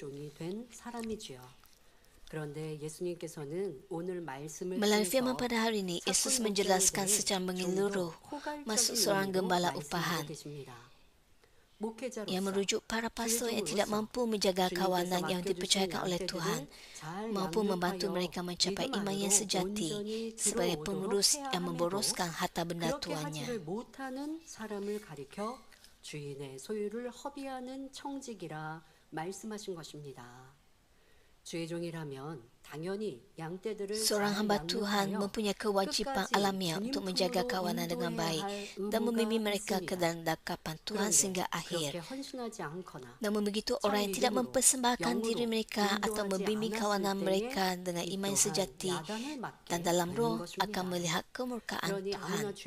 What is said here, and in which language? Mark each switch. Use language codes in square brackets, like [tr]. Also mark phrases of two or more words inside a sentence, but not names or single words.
[ms] Melalui firman pada hari ini, Yesus menjelaskan secara menyeluruh maksud seorang gembala upahan yang merujuk para pastor yang tidak mampu menjaga kawanan yang dipercayakan oleh Tuhan, maupun membantu mereka mencapai iman yang sejati sebagai pengurus yang memboroskan harta benda tuannya. [ko] 주인의 소유를 허비하는 청직이라 말씀하신 것입니다. 주의 종이라면 당연히 양떼들을 [ms] Seorang hamba Tuhan mempunyai kewajipan alamiah untuk menjaga kawanan dengan baik dan membimbing mereka ke dalam dakapan Tuhan sehingga akhir. Namun begitu, orang yang tidak mempersembahkan diri mereka atau membimbing kawanan mereka dengan iman sejati dan dalam roh akan melihat kemurkaan Tuhan.